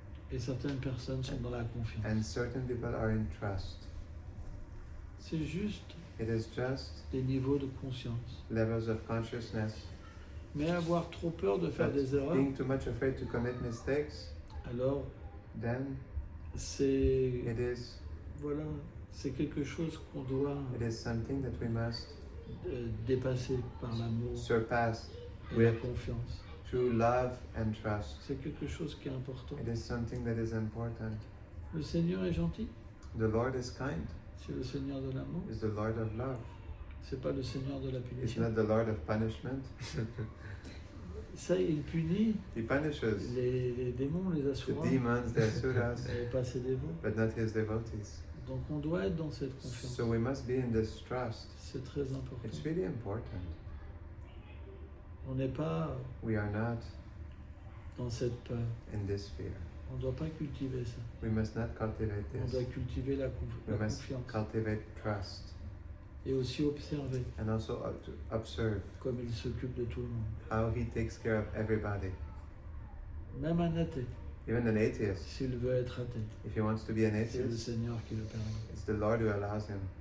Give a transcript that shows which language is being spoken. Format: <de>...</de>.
<fr>et certaines personnes sont dans la confiance.</fr> <en>and certain people are in trust.</en> <fr>C'est juste</fr> <en>It is just</en> <fr>des niveaux de conscience.</fr> <en>levels of consciousness.</en> <fr>Mais avoir trop peur de faire</fr> <en>But</en> <fr>des erreurs,</fr> <en>being too much afraid to commit mistakes,</en> <fr>alors</fr> <en>then</en> <fr>c'est</fr> <en>it is</en> <fr>voilà, c'est quelque chose qu'on doit</fr> <en>something that we must</en> <fr>dépasser par l'amour</fr> <en>surpass</en> <fr>et la</fr> <en>with</en> <fr>confiance.</fr> <en>through love and trust.</en> <fr>C'est quelque chose qui est important.</fr> <en>It is something that is important.</en> <fr>Le Seigneur est gentil,</fr> <en>The Lord is kind.</en> <fr>c'est le Seigneur de l'amour,</fr> <en>Is the Lord of love.</en> <fr>c'est pas le Seigneur de la</fr> <en>It's</en> <fr>punition.</fr> <en>not the Lord of punishment.</en> <fr>Ça, il punit</fr> <en>He punishes</en> <fr>les démons, les</fr> <en>the</en> <fr>assurants,</fr> <en>demons, the asuras,</en> <fr>et pas ses dévots.</fr> <en>but not his devotees.</en> <fr>Donc on doit être dans cette confiance.</fr> <en>So we must be in this trust.</en> <fr>C'est très important.</fr> <en>It's really important.</en> <fr>On n'est pas</fr> <en>We are not</en> <fr>dans cette peur.</fr> <en>in this fear.</en> <fr>On ne doit pas cultiver ça.</fr> <en>We must not cultivate</en> <fr>On doit</fr> <en>this.</en> <fr>cultiver la</fr> <en>We must</en> <fr>confiance.</fr> <en>cultivate trust</en> <fr>Et aussi observer</fr> <en>and also to observe</en> <fr>comme il s'occupe de tout le monde.</fr> <en>how he takes care of everybody.</en> <fr>Même un athée,</fr> <en>Even an atheist,</en> <fr>s'il veut être athée,</fr> <en>if he wants to be an</en> <fr>c'est le</fr> <en>atheist,</en> <fr>Seigneur qui le permet.</fr> <en>it's the Lord who allows him.</en>